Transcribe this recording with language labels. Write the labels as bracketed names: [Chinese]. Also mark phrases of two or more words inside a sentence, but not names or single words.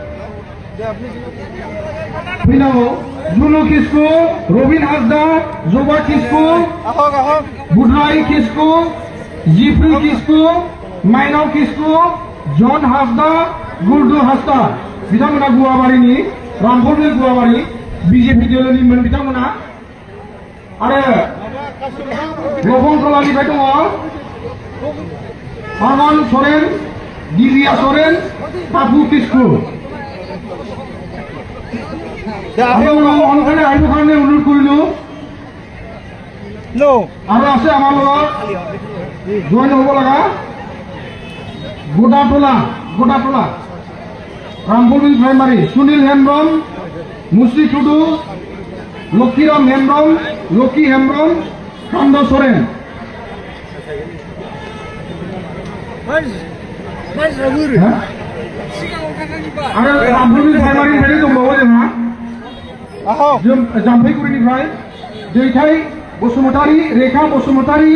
[Bodo] फैनांगौ जुनु किस्कु रबिन हासदा जबा किस्कु बुधराय किस्कु जिफ्रि किस्कु माइनाव किस्कु जन हासदा गुरदु हासदा बिथांमोना गुवाबारिनि रामफलनि गुवाबारि बीजेपी दलनिमोन बिथांमोना आरो लबंतलानिफ्राय दङ [Assamese] पारमान सरेन दिलिया सरेन पापु किस्कु অনুসারে আহিব কাৰণে অনুৰোধ কৰিলো আৰু আছে আমাৰ লগত জইন হ'ব লগা গোটাটোলা रामफल प्राइमारी सुनील हेम्ब्रम मुस्रि टुडू लक्षीराम हेम्ब्रम लकी हेम्ब्रम कांद सोरेन [Bodo] आरो रामफल प्राइमारी निफ्राय दंबावो जोंहा जाम्फैगुरिनिफ्राय दैथाय बसुमतारी रेखा बसुमतारी